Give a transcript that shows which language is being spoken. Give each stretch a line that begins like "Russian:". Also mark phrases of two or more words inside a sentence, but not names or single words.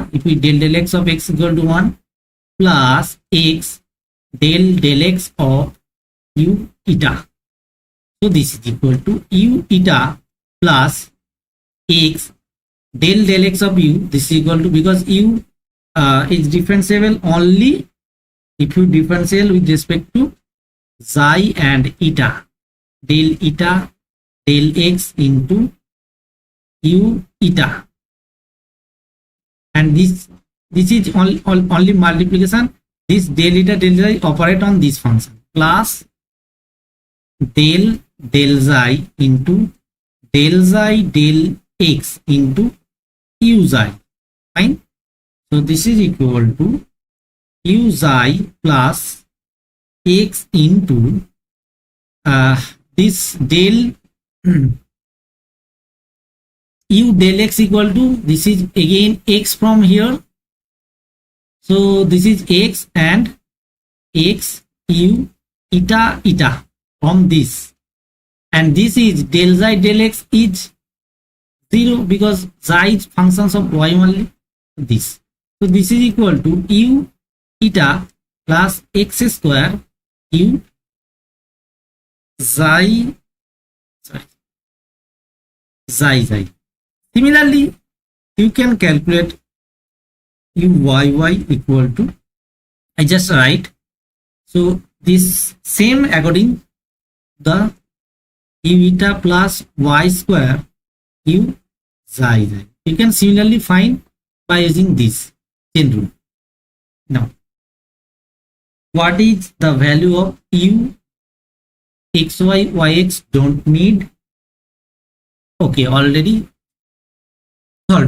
English: if we del x of x equal to 1 plus x del x of u eta, so this is equal to u eta plus x del x of u, this is equal to, because u is differentiable only if you differential with respect to xi and eta del x into u eta, and this is only multiplication, this del eta del xi operate on this function plus del xi into del xi del x into u xi. Fine. So this is equal to u xi plus x into this del u del x equal to, this is again x from here, so this is x and x u eta from this, and this is del xi del x is 0 because xi is functions of y only, this, so this is equal to u eta plus x square u xi. Similarly, you can calculate uyy equal to, I just write, so this same according the u eta plus y square u xi. You can similarly find by using this chain rule. Now, what is the value of u xy yx? Don't need. Okay, already solved.